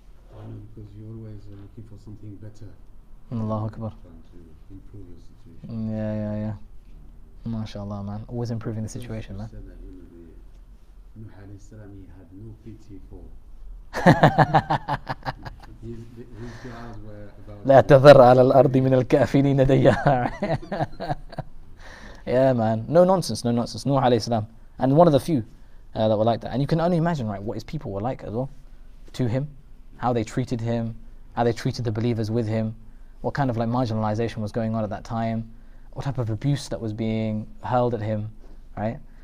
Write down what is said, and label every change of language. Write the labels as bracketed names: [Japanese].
[English] Because you're always looking for something better. [Arabic] Allahu Akbar. [English] Trying to improve your situation. Yeah. MashaAllah, man. Always improving the situation, man. Said that, Nuh alayhi salam, he had no pity for. His du'as were about. [Arabic] لا تذر على الأرض من الكافرين ديارا. [English] Yeah, man. No nonsense. Nuh alayhi salam. And one of the few that were like that. And you can only imagine, right, what his people were like as well to him, how they treated him, how they treated the believers with him, what kind of like marginalization was going on at that time, what type of abuse that was being hurled at him, right?